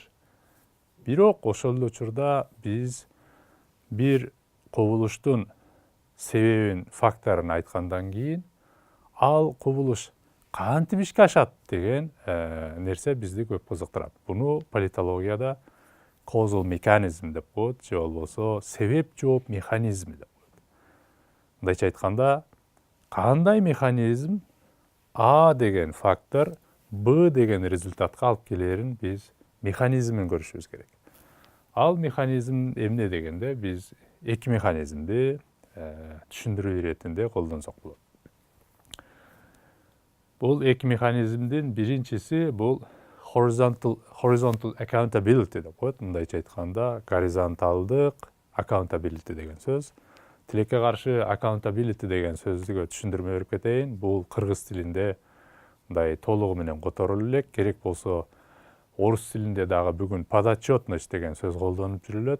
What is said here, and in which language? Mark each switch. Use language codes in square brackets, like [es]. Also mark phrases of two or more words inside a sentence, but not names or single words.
[ky] Бирок ошол эле учурда биз бир кубулуштун себебин, факторун айткандан кийин ал кубулуш кантип ишке ашат деген нерсе бизди көп кызыктырат. Буну политологияда [en] causal mechanism [ky] деп коет, же болбосо себеп жооп механизми деп коет. Мындайча айтканда, кандай механизм А деген фактор Б деген результатка алып келерин биз механизмин көрүшүбүз керек. Ал механизм эмне дегенде биз эки механизмди түшүндүрүү иретинде колдонсок болот. Бул эки механизмдин биринчиси бул [en] horizontal accountability [ky] деп коет. Мындайча айтканда, горизонталдык accountability деген сөз. Тилекке каршы accountability деген сөздүгө түшүндүрмө берип кетейин. Бул кыргыз тилинде мындай толугу менен которулуу элек, керек болсо орус тилинде дагы бүгүн подотчетность деген сөз колдонуп жүрүлөт.